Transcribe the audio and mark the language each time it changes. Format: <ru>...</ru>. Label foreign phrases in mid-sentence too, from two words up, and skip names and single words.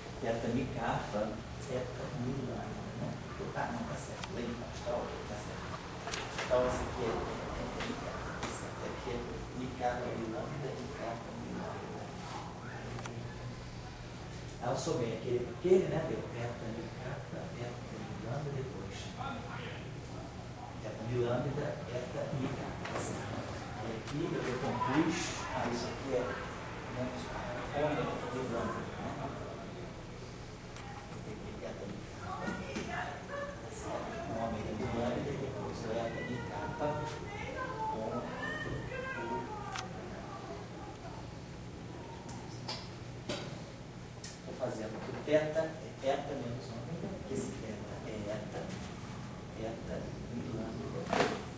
<pt>eta mi kappa, eta mi lambda, né? Ah, não, tá certo. Lá embaixo, tá ok, tá certo. Então, esse aqui é mi kappa, tá certo? Aqui é mi kappa, mi lambda, mi kappa, mi lambda. Aí eu somei aquele, né? Deu eta mi kappa, eta mi lambda, depois. Eta mi lambda, eta mi kappa, tá certo? Aí aqui eu decompus, isso aqui é menos ômega mi lambda, né? Eta mi kappa, tá certo? Ômega mi lambda, depois o eta mi kappa, estou fazendo que o teta é eta menos ômega, que esse teta é eta mi lambda.</pt>